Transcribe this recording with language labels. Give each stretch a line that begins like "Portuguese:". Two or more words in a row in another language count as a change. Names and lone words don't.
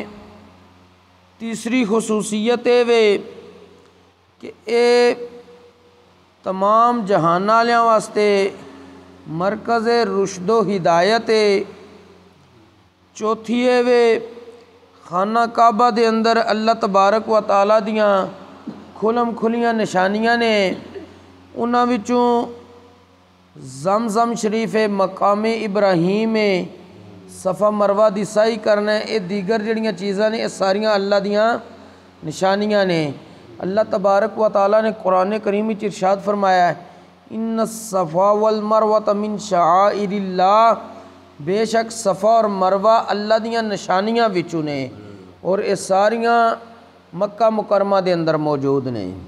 Punjabi: تیسری خصوصیت ہے وے کہ اے تمام جہان والیاں واسطے مرکز رشد و ہدایت ہے۔ چوتھی ہے وے خانہ کعبہ دے اندر اللہ تبارک و تعالیٰ دیاں کھلم کھلیاں نشانیاں نے، انہاں وچوں زمزم شریف ہے، مقام ابراہیم ہے، صفا مروہ دی سعی کرنا ہے، اے دیگر جڑیاں چیزاں نے، اے ساریاں اللہ دیاں نشانیاں نے۔ اللہ تبارک و تعالیٰ نے قرآن کریم وچ ارشاد فرمایا ہے
Arabic: ان الصفا والمروہ من شعائر اللہ،
Punjabi: بے شک صفا اور مروہ اللہ دیاں نشانیاں وچوں نے، اور اے ساریاں مکہ مکرمہ دے اندر موجود نے۔